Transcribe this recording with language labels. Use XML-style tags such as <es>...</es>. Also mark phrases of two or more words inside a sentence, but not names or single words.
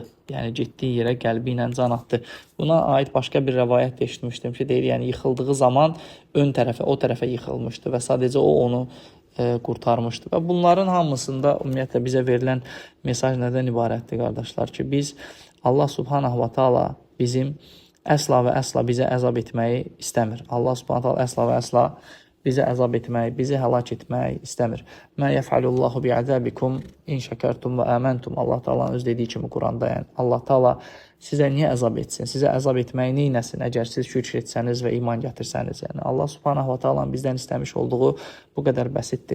<az>Yəni getdiyi yerə qəlbi ilə can atdı. Buna aid başqa bir rəvayət də eşitmişdim ki, deyir, yəni yıxıldığı zaman ön tərəfə, o tərəfə yıxılmışdı və sadəcə o onu qurtarmışdı. Və bunların hamısında ümumiyyətlə bizə verilən mesaj nədən ibarətdir, qardaşlar ki, biz Allah</az> <ar>سبحانه وتعالى</ar> <az>bizim əsla və əsla bizə əzab etməyi istəmir. Allah</az> <ar>سبحانه وتعالى</ar> <az>əsla və əsla bizi əzab etmək, bizi həlak etmək istəmir.</az> <ar>ما يفعل الله بعذابكم إن شكرتم وآمنتم.</ar> <az>Allah Taala'nın öz dediyi kimi Quranda, yəni Allah Taala sizə niyə əzab etsin? Sizə əzab etməyi neynəsin əgər siz şükr etsəniz və iman gətirsəniz? Yəni Allah</az> <ar>سبحانه وتعالى</ar> <az>bizdən istəmiş olduğu bu qədər bəsitdir.</az>